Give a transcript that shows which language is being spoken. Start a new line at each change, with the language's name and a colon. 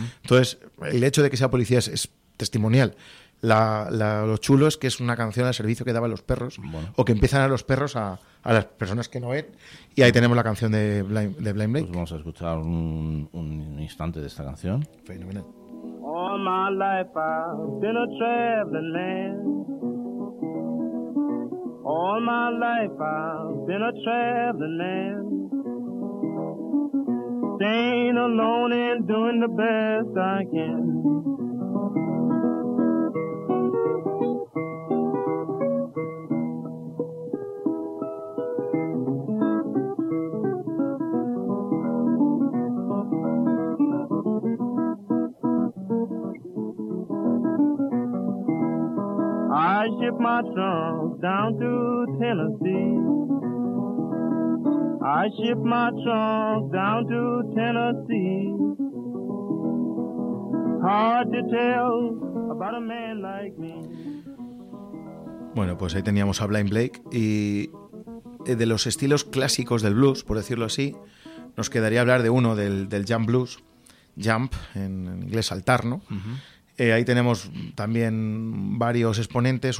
Spanish: Entonces, el hecho de que sea policía es testimonial. Lo chulo es que es una canción al servicio que daban los perros, bueno, o que empiezan a los perros a las personas que no ven, y ahí tenemos la canción de Blind Blake. Pues vamos a escuchar un instante de esta canción. Fenomenal.
English: All my life I've been a traveling man. All my life I've been a traveling man. Staying alone and doing the best I can. I ship my trunk down to Tennessee. I ship my trunk down to Tennessee. Hard to tell about a man like me.
Spanish: Bueno, pues ahí teníamos a Blind Blake, y de los estilos clásicos del blues, por decirlo así, nos quedaría hablar de uno, del Jump Blues. Jump, en inglés saltar, ¿no? Ahí tenemos también varios exponentes.